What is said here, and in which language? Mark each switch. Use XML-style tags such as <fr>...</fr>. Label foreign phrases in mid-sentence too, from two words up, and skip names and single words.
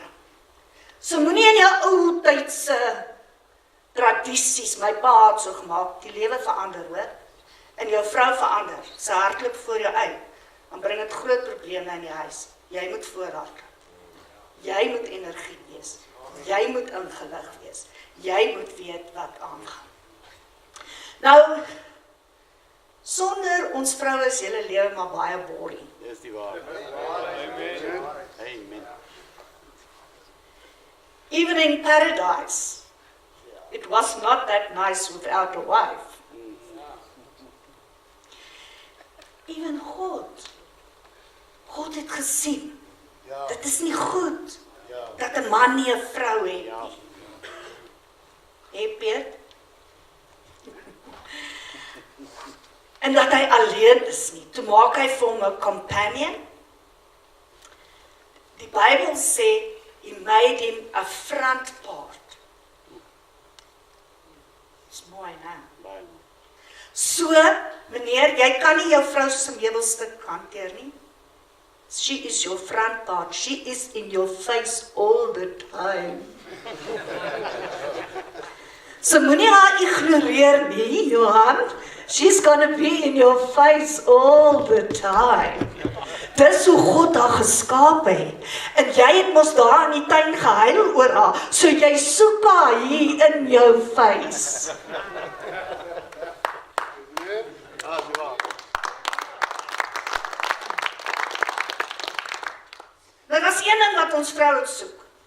<af>So moenie in jou ou tydse tradisies, my pa het so gemaak, die lewe verander, hoor, en jou vrou verander, sy hardloop voor jou uit, dan bring dit groot probleme in die huis. Jy moet voorhardloop. Jy moet energie wees. Jy moet ingelig wees. Jy moet weet wat aangaan. Nou, sonder ons vroue is julle lewe maar baie boring. Dis die waarheid. Amen. Amen.</af> <en>Even in paradise, it was not that nice without a wife.</en> <af>Even God het gesien, dit is nie goed, dat 'n man nie 'n vrou het nie. Peet. En dat hy alleen is nie. Toe maak hy vir hom 'n companion. Die Bybel sê,</af> <en>he made him a front part.</en> <af>Dis mooi, né? So, meneer, jy kan nie jou vrou se meubelstuk hanteer nie.</af> <en>She is your front part. She is in your face all the time.</en> <af>So moenie haar ignoreer nie, Johan.</af> <en>She's gonna be in your face all the time.</en> <af>Dis hoe God haar geskaap het. En jy het mos daar in die tuin gehuil oor haar. So jy soek haar hier in jou face. Nou, dat is een ding wat ons vrouens soek.</af>